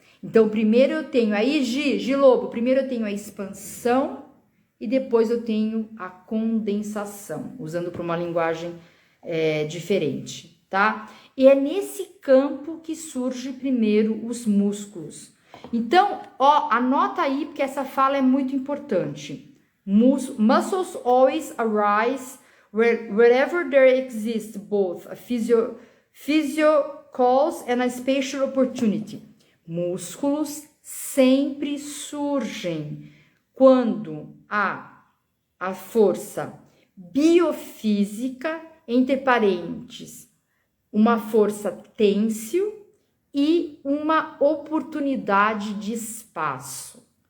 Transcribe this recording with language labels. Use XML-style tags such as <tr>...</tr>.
<pt>Então, primeiro eu tenho aí, Gi Lobo, primeiro eu tenho a expansão e depois eu tenho a condensação, usando para uma linguagem diferente, tá? E é nesse campo que surge primeiro os músculos. Então, ó, anota aí, porque essa fala é muito importante.</pt> <en>Muscles always arise wherever there exists both a physical cause and a spatial opportunity.</en> <pt>Músculos sempre surgem quando há a força biofísica, entre parênteses, uma força têncil e uma oportunidade de espaço.</pt>